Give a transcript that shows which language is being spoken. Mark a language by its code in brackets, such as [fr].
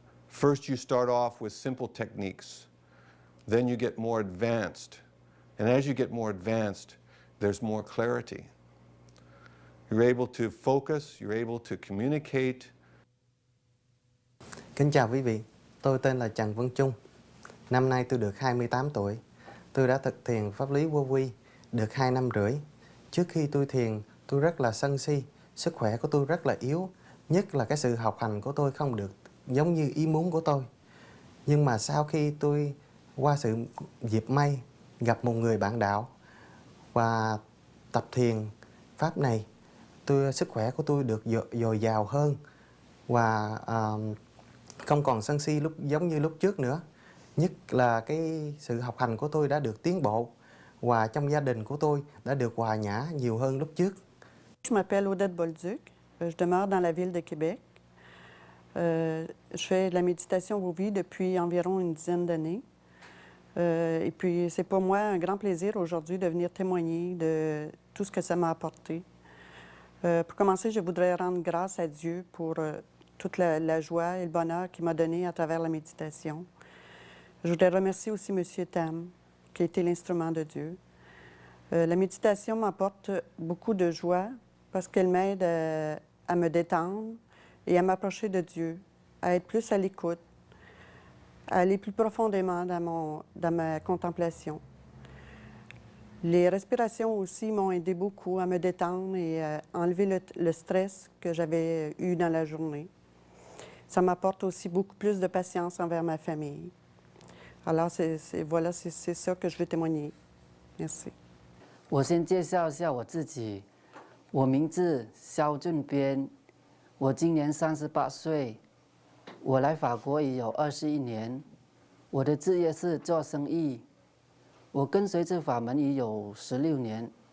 [en] First you start off with simple techniques, then you get more advanced, and as you get more advanced, there's more clarity. You're able to focus, you're able to communicate. [vi] Kính chào quý vị, tôi tên là Trần Văn Trung. Năm nay tôi được 28 tuổi. Tôi đã thực thiền pháp lý vô vi được 2 năm rưỡi. Trước khi tôi thiền, tôi rất là sân si, sức khỏe của tôi rất là yếu, nhất là cái sự học hành của tôi không được giống như ý muốn của tôi. Nhưng mà sau khi tôi qua sự dịp may gặp một người bạn đạo và tập thiền pháp này, sức khỏe của tôi được dồi dào hơn và không còn sân si giống như lúc trước nữa. Nhất là cái sự học hành của tôi đã được tiến bộ và trong gia đình của tôi đã được hòa nhã nhiều hơn lúc trước. [fr] Je m'appelle Odette Bolduc, je demeure dans la ville de Québec. Je fais de la méditation vô vi depuis environ une dizaine d'années. Et puis c'est pour moi un grand plaisir aujourd'hui de venir témoigner de tout ce que ça m'a apporté. Pour commencer, je voudrais rendre grâce à Dieu pour toute la joie et le bonheur qu'il m'a donné à travers la méditation. Je voudrais remercier aussi M. Tam, qui a été l'instrument de Dieu. La méditation m'apporte beaucoup de joie parce qu'elle m'aide à me détendre et à m'approcher de Dieu, à être plus à l'écoute, à aller plus profondément dans ma contemplation. Les respirations aussi m'ont aidé beaucoup à me détendre et à enlever le stress que j'avais eu dans la journée. Ça m'apporte aussi beaucoup plus de patience envers ma famille. Alors, c'est ça que je veux témoigner. Merci. [zh] 我先介绍一下我自己，我名字肖俊边，我今年38岁，我来法国已有21年，我的职业是做生意，我跟随这法门已有16年。